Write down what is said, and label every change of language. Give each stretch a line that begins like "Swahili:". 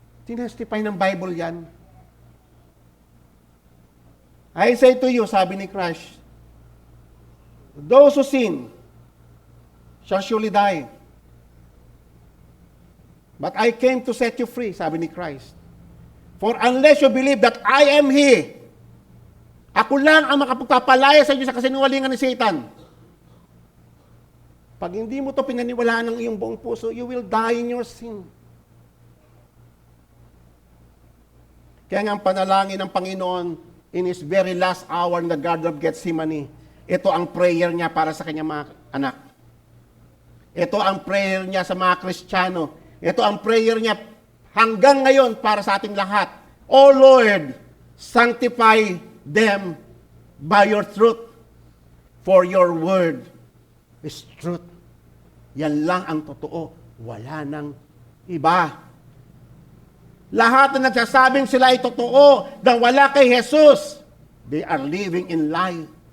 Filipino: Tinestify ng Bible yan.
English: I say to you,
Filipino: sabi ni Christ,
English: those who sin shall surely die. But I came to set you free,
Filipino: sabi ni Christ.
English: For unless you believe that I am He,
Filipino: ako lang ang makapagpapalaya sa inyo sa kasinungalingan ni Satan. Pag hindi mo to pinaniwalaan ng iyong buong puso,
English: you will die in your sin.
Filipino: Kaya nga ang panalangin ng Panginoon
English: in His very last hour in the Garden of Gethsemane,
Filipino: ito ang prayer niya para sa kanyang mga anak. Ito ang prayer niya sa mga Kristiyano. Ito ang prayer niya hanggang ngayon para sa ating lahat.
English: O Lord, sanctify them by your truth, for your word is truth.
Filipino: Yan lang ang totoo. Wala nang iba. Lahat na nagsasabing sila ay totoo dahil wala kay Jesus,
English: they are living in lie.